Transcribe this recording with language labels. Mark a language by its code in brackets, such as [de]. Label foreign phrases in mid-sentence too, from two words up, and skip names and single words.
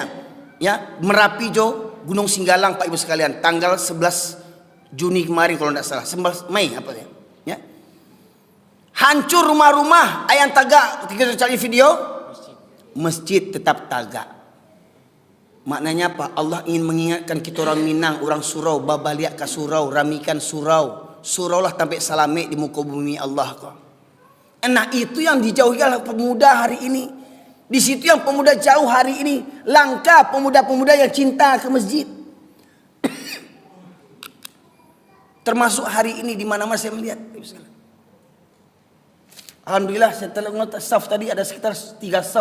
[id] Ya, Merapi Jo, Gunung Singgalang Pak Ibu sekalian, tanggal 11 Juni kemarin kalau tidak salah, 11 Mei apa ya? Ya. Hancur rumah-rumah, ayam tagak, ketika cari video, masjid tetap tagak. Maknanya apa? Allah ingin mengingatkan kita orang Minang, orang surau, [min] babaliak ke surau, [id] ramikan surau. [min] Surau lah sampai salame di muka bumi Allah kok. [id] Nah itu yang dijauhi oleh pemuda hari ini. Di situ yang pemuda jauh hari ini. Langka pemuda-pemuda yang cinta ke masjid. Termasuk hari ini di mana-mana saya melihat. Alhamdulillah setelah saf tadi ada sekitar 3 saf.